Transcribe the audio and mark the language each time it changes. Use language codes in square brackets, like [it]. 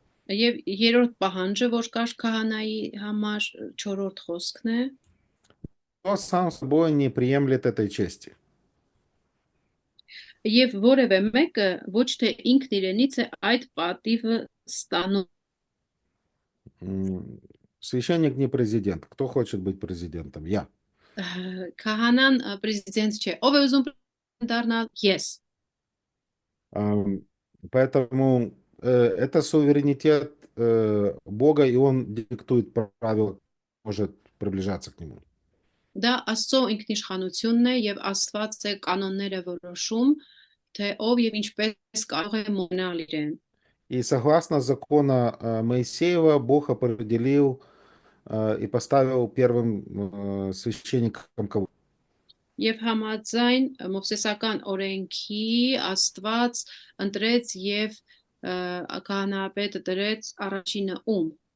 [hy] Եվ երրորդ պահանջը, որ կար քահանայի համար 4-րդ խոսքն է, [ru] Кто сам собой не приемлет этой чести. [hy] եւ որևէ մեկը ոչ թե ինքն իրենից է այդ պատիվը ստանում։ [ru] Священник не президент. Кто хочет быть президентом? Я. [hy] Քահանան պրեզիդենտ չէ։ Ով է ուզում պրեզիդենտ դառնալ? Ես։ [ru] Поэтому это суверенитет Бога, и Он диктует правила, может приближаться к Нему. [hy] Դա Աստծո ինքնիշխանությունն է եւ Աստված է կանոնները որոշում, թե ով եւ ինչպես կարող է մոնալ իրեն։ [ru] И согласно закона Моисеева, Бог определил и поставил первым священником кого? [hy] Եվ համաձայն Մովսեսական օրենքի Աստված ընտրեց եւ քահանայապետը դրեց առաջինը ում։